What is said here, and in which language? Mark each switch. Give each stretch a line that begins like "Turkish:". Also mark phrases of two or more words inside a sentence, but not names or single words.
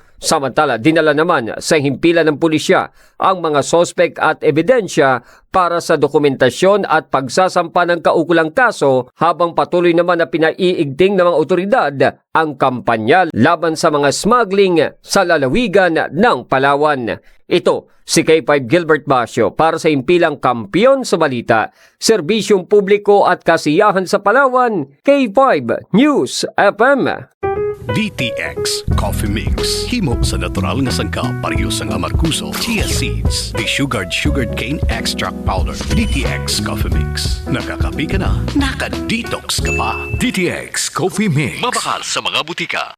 Filipino: Samantala, dinala naman sa himpilan ng pulisya ang mga sospek at ebidensya para sa dokumentasyon at pagsasampa ng kaukulang kaso habang patuloy naman na pinaiigting ng mga otoridad ang kampanya laban sa mga smuggling sa lalawigan ng Palawan. Ito si K5 Gilbert Basio para sa himpilang Kampiyon sa Balita, Serbisyong Publiko at Kasiyahan sa Palawan, K5 News FM. DTX Coffee Mix.
Hiligaynon: Himo sa natural nga sangka parehas ang amarkuso,
English: chia seeds, sugared cane extract powder.
Hiligaynon: DTX Coffee Mix.
Filipino: Nakakapi ka na, naka-detox ka pa.
Hiligaynon: DTX Coffee Mix. Mabakal sa mga butika.